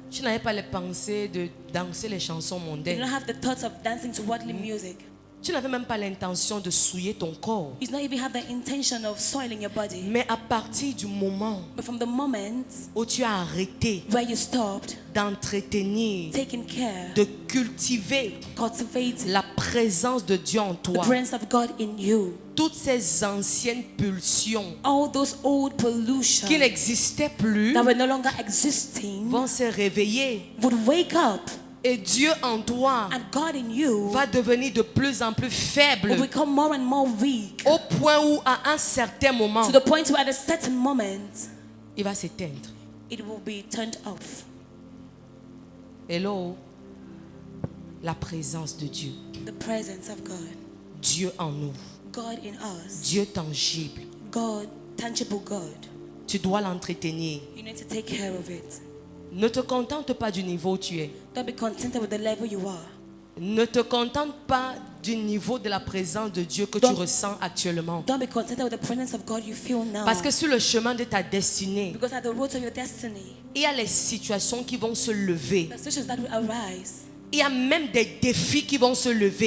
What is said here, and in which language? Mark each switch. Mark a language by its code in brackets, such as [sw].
[fr] Tu n'avais pas les pensées de danser les chansons [en] You do [fr] mondaines. [en] not have the thoughts of dancing to worldly music. [fr] Tu n'avais même pas l'intention de souiller ton corps. [en] You do not even have the intention of soiling your body. [fr] Mais à partir du moment [en] But from the moment [fr] où tu as arrêté [en] where you stopped [fr] d'entretenir, [en] taking care, [fr] de cultiver [en] cultivate [fr] la présence de Dieu en [en] the [fr] toi, [en] presence of God in you, [fr] toutes ces anciennes pulsions [en] all those old pollution [fr] qui n'existaient plus [en] that were no longer existing [fr] vont se réveiller. [en] would wake up, [fr] Et Dieu en toi [en] and God in you [fr] va devenir de plus en plus faible, [en] will become more and more weak, [fr] au point où à un certain moment, [en] to the point where at a certain moment [fr] il va s'éteindre. [en] it will be turned off. [fr] Hello, la présence de Dieu. [en] The presence of God, [fr] Dieu en nous. [en] God in us, [fr] Dieu tangible. [en] God, tangible God. [fr] Tu dois l'entretenir. [en] You need to take care of it. [fr] Ne te contente pas du niveau où tu es. [en] Don't be contented with the level you are. [fr] Ne te contente pas du niveau de la présence de Dieu que tu Donc- ressens actuellement. [en] Don't be contented with the presence of God you feel now. [fr] Parce que sur le chemin de ta destinée, [en] Because at the road of your destiny, [fr] il y a les situations qui vont se lever. [en] the situations that will arise. [fr] Il y a même des défis qui vont se lever.